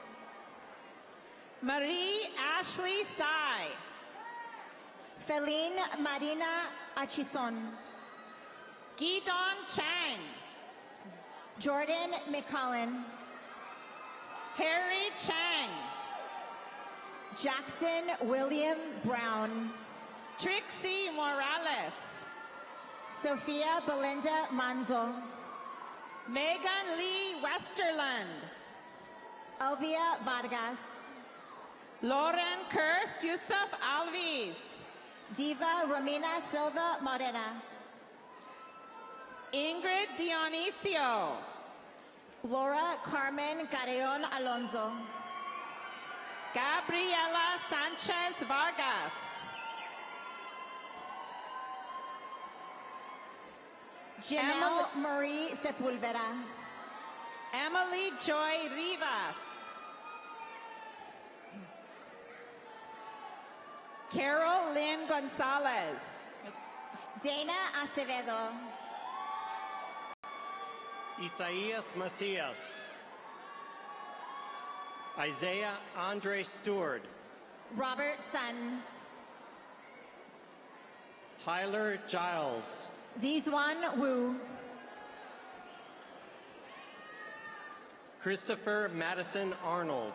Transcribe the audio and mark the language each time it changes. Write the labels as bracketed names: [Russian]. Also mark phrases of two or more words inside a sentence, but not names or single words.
[English] Marie Ashley Sai, Feline Marina Achison, Gidon Chang, Jordan McCollin, Harry Chang, Jackson William Brown, Trixie Morales, Sophia Belinda Manzo, Megan Lee Westerland, Elvia Vargas, Lauren Kirst Yusuf Alvis, Diva Romina Silva Morena. Ingrid Dionisio. Laura Carmen Carreon Alonso. Gabriela Sanchez Vargas. Janelle Marie Sepulveda. Emily Joy Rivas. Carol Lynn Gonzalez. Dana Acevedo. Isaias Macias. Isaiah Andre Stewart. Robert Sun. Tyler Giles. Zizwan Wu. Christopher Madison Arnold.